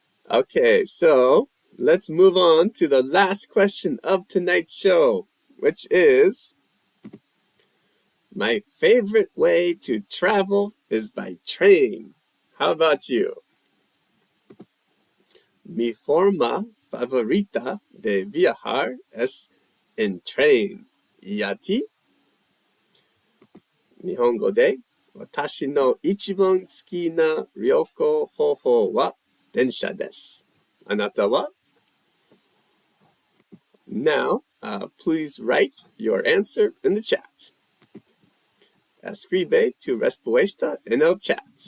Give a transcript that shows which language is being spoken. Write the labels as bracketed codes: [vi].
[en] Okay, so let's move on to the last question of tonight's show, which is, my favorite way to travel is by train. How about you? [es] Mi forma favorita de viajar es en tren. ¿Y a ti? [ja] 日本語で、私の一番好きな旅行方法は電車です。あなたは? [en] Now, please write your answer in the chat. [es] Escribe tu respuesta en el chat.